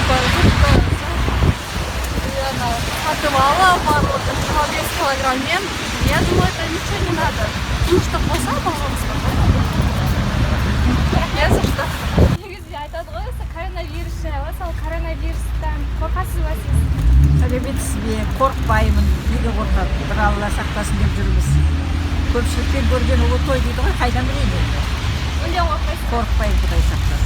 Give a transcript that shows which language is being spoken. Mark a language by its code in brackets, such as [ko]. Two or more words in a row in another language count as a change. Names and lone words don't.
[kk] сатып алып, 5 килограмммен, [ru] я думаю, это ничего не надо. [kk] Душта болса, пожалуйста. [ru] Не за что. [kk] Негізінде айтады ғой, коронавирус жайлы, мысалы коронавирустан қорқасыз ба сіз? Сәлеметсіз бе, қорықпаймын, неге қорқады, бір Алла сақтасын деп жүрміз. Көпшіліктен көрген ұлы той дейді ғой, қайдан білейін енді. Мүлдем қорықпайсыз? Қорықпаймын, Құдай сақтасын.